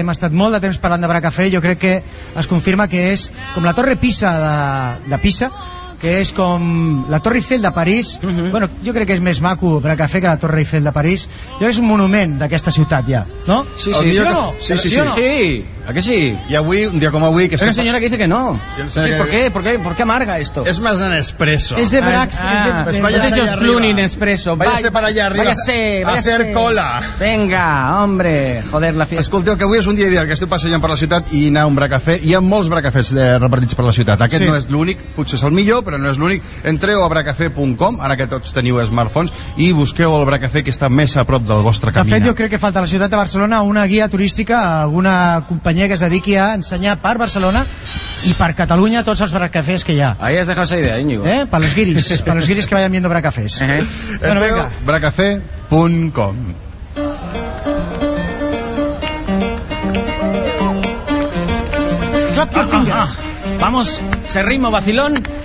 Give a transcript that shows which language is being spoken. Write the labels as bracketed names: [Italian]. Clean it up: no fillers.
[Catalan] Hem estat molt de temps parlant de Bracafé. Jo crec que es confirma que és com la Torre Pisa de Pisa, que és com la Torre Eiffel de París. Uh-huh. Bueno, jo crec que és més maco Bracafé que la Torre Eiffel de París. Jo crec que és un monument d'aquesta ciutat ja, no? Sí, sí, sí, sí o no? Sí, sí, sí. Sí, o no? [Spanish] Sí. ¿A qué sí? Y avui, un día como avui... Una señora que dice que no. Sí, ¿por qué? ¿Por qué? ¿Por qué amarga esto? Es más en espresso. Es de Brax. Ah, es de Josh Clooney en espresso. Váyase para allá arriba. Váyase, váyase. A hacer cola. Venga, hombre. Joder, la fiesta. [Catalan] Escolteu, que avui és un dia ideal, que esteu passejant per la ciutat i anar a un bracafé. Hi ha molts bracafés repartits per la ciutat. Aquest no és l'únic, potser és el millor, però no és l'únic. Entreu a bracafé.com, ara que tots teniu smartphones, i busqueu el bracafé que està més a prop del vostre camí. De fet, jo crec que falta a la ciutat de Barcelona una guia turística, alguna companyia que es dediqui a ensenyar per Barcelona i per Catalunya tots els bracafés que hi ha. [Spanish] Ahí has dejado esa idea, Íñigo. Eh? Per los guiris, per los guiris que vayan viendo bracafés. Bueno, venga. Bracafé.com. [English] Clap your fingers. [Spanish] Vamos, ese ritmo vacilón.